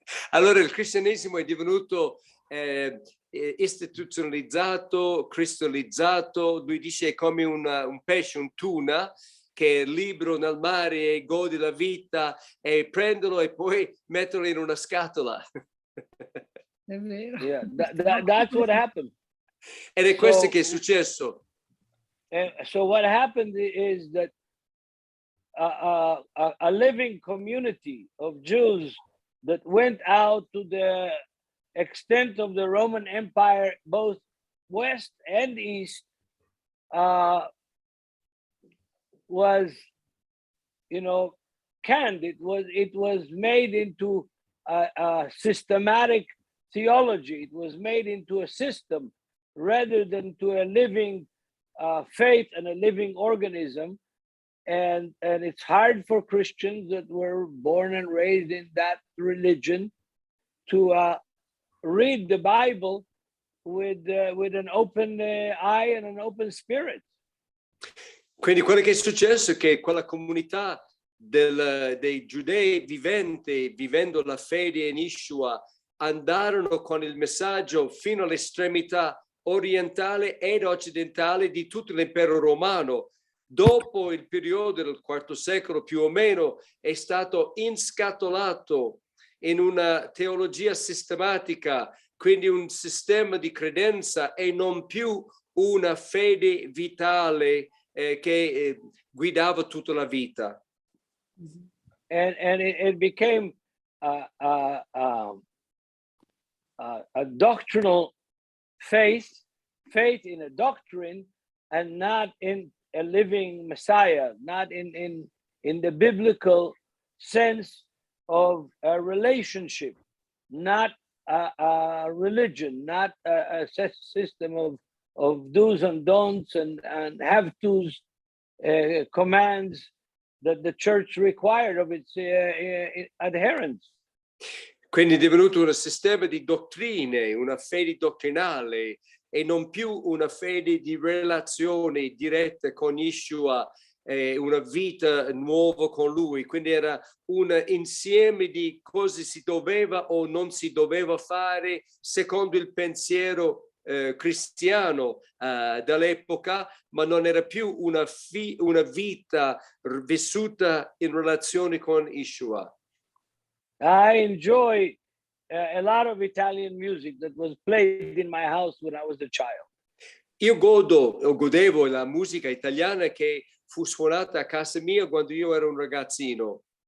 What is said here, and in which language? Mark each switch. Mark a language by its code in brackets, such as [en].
[it] Allora il cristianesimo è divenuto istituzionalizzato, cristallizzato. Lui dice è come un pesce, un tuna che è libero nel mare e gode la vita, e prenderlo e poi metterlo in una scatola. È vero. [en] Yeah, that's what happened. [it] Ed è questo che è successo. [en] So what happened is that a living community of Jews that went out to the extent of the Roman Empire, both west and east, was, canned. It was made into a systematic theology. It was made into a system rather than to a living faith and a living organism. And it's hard for Christians that were born and raised in that religion to read the Bible with an open eye and an open spirit. [it] Quindi quello che è successo è che quella comunità dei giudei vivendo la fede in Yeshua, andarono con il messaggio fino all'estremità orientale ed occidentale di tutto l'impero romano. Dopo il periodo del IV secolo più o meno è stato inscatolato in una teologia sistematica, quindi un sistema di credenza e non più una fede vitale che guidava tutta la vita. [en] And it became a doctrinal faith in a doctrine and not in a living Messiah, not in the biblical sense of a relationship, not a religion, not a system of do's and don'ts and have to's, commands that the church required of its adherents. [it] Quindi è divenuto un sistema di dottrine, una fede dottrinale e non più una fede di relazioni dirette con Yeshua, una vita nuova con lui. Quindi era un insieme di cose si doveva o non si doveva fare secondo il pensiero cristiano dell'epoca, ma non era più una vita vissuta in relazione con Yeshua. [en] I enjoy a lot of Italian music that was played in my house when I was a child. [it] Io godevo la musica italiana che fu suonata a casa mia quando io ero un ragazzino.